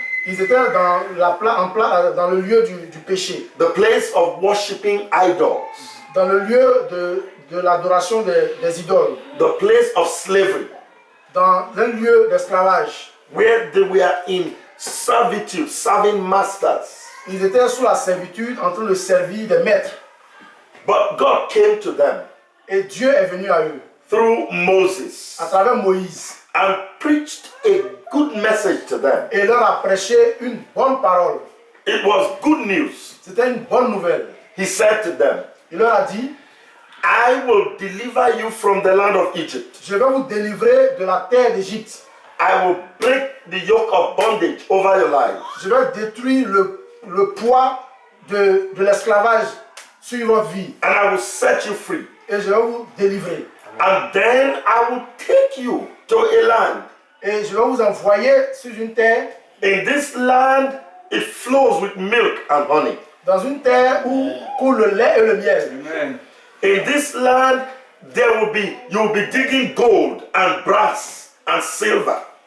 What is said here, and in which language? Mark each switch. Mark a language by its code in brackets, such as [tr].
[fr] Ils étaient dans le lieu du péché, [en] the place of worshiping idols, [fr] dans le lieu de l'adoration des idoles, [en] the place of slavery, [fr] dans un lieu d'esclavage. [en] where they were in servitude, serving masters. [fr] Ils étaient sous la servitude en train de servir des maîtres. [en] But God came to them [fr] Et Dieu est venu à eux [en] through Moses [fr] à travers Moïse [en] and preached a good message to them. [fr] et leur a prêché une bonne parole. [en] It was good news. [fr] C'était une bonne nouvelle. [en] He said to them, [fr] Il leur a dit, [en] I will deliver you from the land of Egypt. [fr] je vais vous délivrer de la terre d'Égypte. [en] I will break the yoke of bondage over your lives. [fr] Je vais détruire le poids de l'esclavage sur votre vie. [en] And I will set you free. [fr] Et je vais vous délivrer. [en] And then I will take you to a land. [fr] Et je vais vous envoyer sur une terre, [en] In this land, it flows with milk and honey. [fr] dans une terre où coule le lait et le miel. [en] In this land, you will be digging gold and brass and silver.